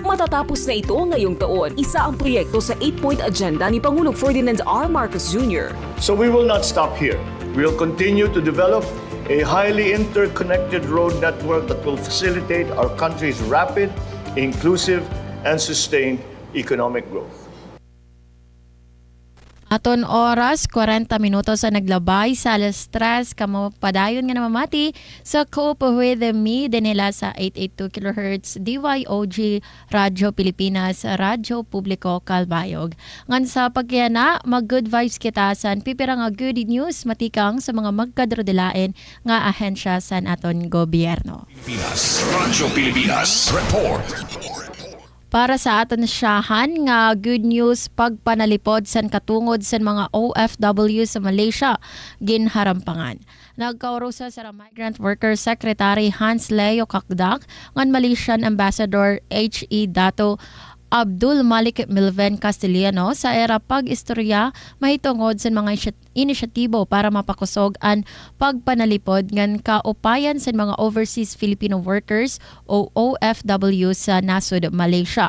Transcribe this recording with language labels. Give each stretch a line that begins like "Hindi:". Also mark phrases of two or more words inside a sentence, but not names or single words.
Filipino: Matatapos na ito ngayong taon. Isa ang proyekto sa 8-point agenda ni Pangulong Ferdinand R. Marcos Jr.
English: So we will not stop here. We will continue to develop a highly interconnected road network that will facilitate our country's rapid, inclusive, and sustained economic growth.
Waray: Aton oras, 40 minutos sa naglabay sa alas 3, kamo padayon nga namamati sa Cope with Me dinila sa 882 kHz DYOG Radyo Pilipinas, Radyo Publiko Calbayog. Ngan sa pagkayana, mag-
English: good vibes
Waray: kita san pipira nga
English: good news
Waray: matikang sa mga magkadrodilain nga ahensya san aton gobyerno. Pilipinas, Radyo Pilipinas, report. Para sa aton siyahan nga
English: good news
Waray: pagpanalipod san katungod san mga OFW sa Malaysia ginharampangan. Nagkaurusa sa Migrant Workers Secretary Hans Leo Kakdak ngan Malaysian Ambassador H.E. Dato Abdul Malik Milven Castellano sa era pag-istorya mahitungod sa mga inisyatibo para mapakusog ang pagpanalipod ngan kaupayan sa mga
English: overseas Filipino workers
Waray: o OFW sa nasud Malaysia.